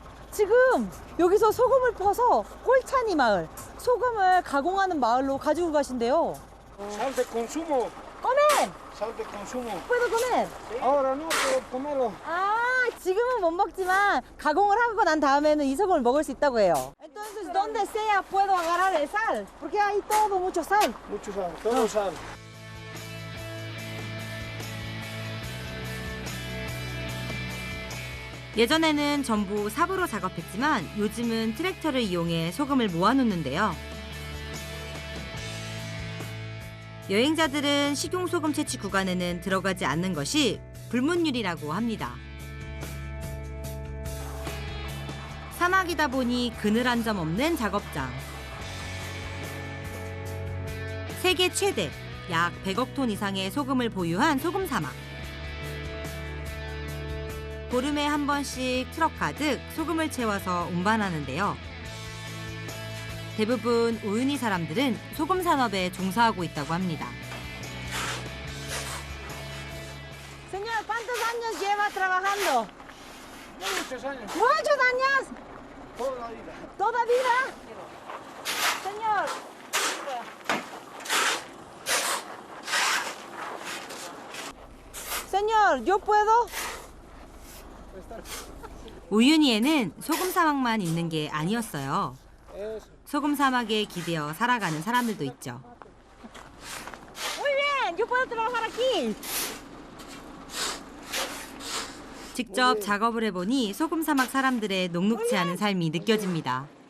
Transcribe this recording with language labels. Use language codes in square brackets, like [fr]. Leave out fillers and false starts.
[ko] 지금 여기서 소금을 퍼서 꼴차니 마을, 소금을 가공하는 마을로 가지고 가신대요. [es] Sal de consumo. Comer! Sal de consumo. Puedo comer? Ahora no, pero comerlo. [ko] 아, 지금은 못 먹지만 가공을 하고 난 다음에는 이 소금을 먹을 수 있다고 해요. [es] Entonces, ¿dónde sea puedo agarrar el sal? Porque hay todo mucho sal. Mucho sal, todo sal. [ko] 예전에는 전부 삽으로 작업했지만 요즘은 트랙터를 이용해 소금을 모아놓는데요. 여행자들은 식용소금 채취 구간에는 들어가지 않는 것이 불문율이라고 합니다. 사막이다 보니 그늘 한 점 없는 작업장. 세계 최대 약 100억 톤 이상의 소금을 보유한 소금 사막. 보름에 한 번씩 트럭 가득 소금을 채워서 운반하는데요. 대부분 우유니 사람들은 소금 산업에 종사하고 있다고 합니다. [es] Señor, ¿cuántos años lleva trabajando? Muchos años. Muchos años. Toda la vida. Toda vida. Señor. Señor, ¿yo puedo? [ko] 우유니에는 소금 사막만 있는 게 아니었어요. 소금 사막에 기대어 살아가는 사람들도 있죠. [es] Muy bien, yo puedo trabajar aquí. [ko] 직접 작업을 해보니 소금 사막 사람들의 녹록지 않은 삶이 느껴집니다.